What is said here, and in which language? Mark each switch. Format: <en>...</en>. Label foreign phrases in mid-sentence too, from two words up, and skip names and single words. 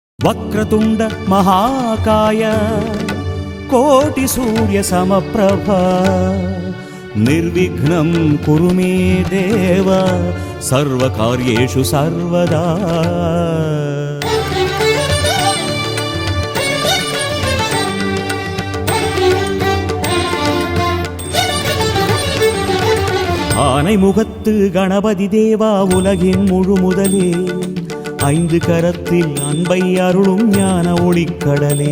<sa>वक्रतुंड महाकाय कोटि सूर्य समप्रभा निर्विघ्नं कुरु मे देव सर्वकार्येषु सर्वदा।</sa> <ta>ஆனை முகத்து கணபதி தேவா உலகின் முழு முதலே ஐந்து கரத்தில் அன்பை அருளும் ஞான ஒளிக்கடலே।</ta>